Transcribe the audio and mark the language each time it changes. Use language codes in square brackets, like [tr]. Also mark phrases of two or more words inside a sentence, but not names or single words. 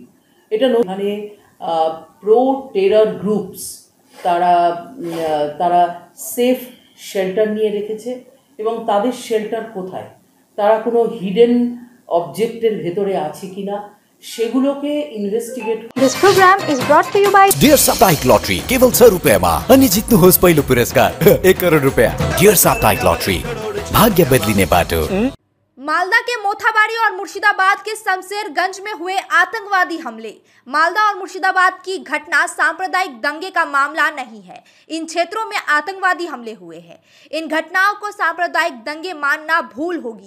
[bn] এটা এখানে [en] pro terror groups [bn] তারা তারা [en] safe shelter [bn] নিয়ে রেখেছে এবং তাদের শেল্টার কোথায়, তারা কোনো [en] hidden object's [bn] ভেতরে আছে কিনা সেগুলোকে ইনভেস্টিগেট। [en] This program is brought to you by [ne] डियर साप्ताहिक लॉटरी केवल 100 रुपयामा अनि जित्नुहोस् पहिलो पुरस्कार 1 करोड रुपया। डियर साप्ताहिक लॉटरी भाग्य बदलिने बाटो। [hi] मालदा के मोथाबाड़ी और मुर्शिदाबाद के शमशेरगंज में हुए आतंकवादी हमले। मालदा और मुर्शिदाबाद की घटना सांप्रदायिक दंगे का मामला नहीं है। इन क्षेत्रों में आतंकवादी हमले हुए हैं। इन घटनाओं को सांप्रदायिक दंगे मानना भूल होगी।